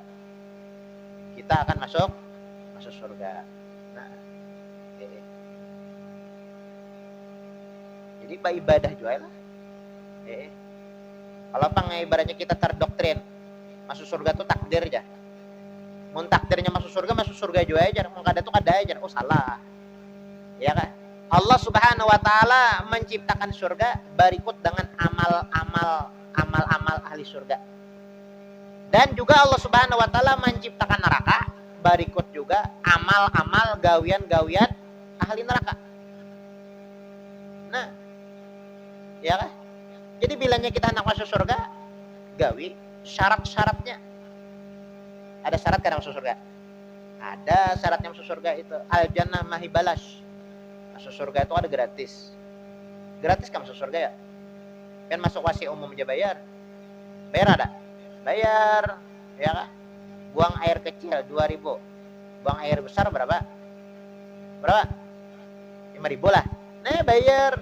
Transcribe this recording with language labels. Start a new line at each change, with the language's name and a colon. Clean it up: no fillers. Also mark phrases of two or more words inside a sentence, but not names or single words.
Indonesian: Kita akan masuk surga. Nah, jadi ibadah juga lah. Kalau ibaratnya kita terdoktrin masuk surga tuh takdir aja.
Banjar: Mun takdirnya masuk surga juga aja. Mun kada tuh kada aja. Oh salah.
Indonesian: Ya kan? Allah
Arabic: سبحانه وتعالى
Indonesian: menciptakan surga berikut dengan amal-amal ahli surga. Dan juga Allah
Arabic: سبحانه وتعالى
Indonesian: menciptakan neraka berikut juga amal-amal gawian-gawian ahli neraka. Nah, ya kan?
Banjar: Jadi bilanya kita hendak masuk surga, gawi syarat-syaratnya.
Indonesian: Ada syarat kan masuk surga? Ada syaratnya masuk surga itu
Arabic: الجنة ما هي بلاش.
Indonesian: Masuk surga itu ada gratis. Gratis kan masuk surga ya? Kan masuk WC umum aja bayar. Bayar ada? Bayar, ya kan? Buang air kecil 2.000. Buang air besar berapa? 5.000 lah. Nah, bayar.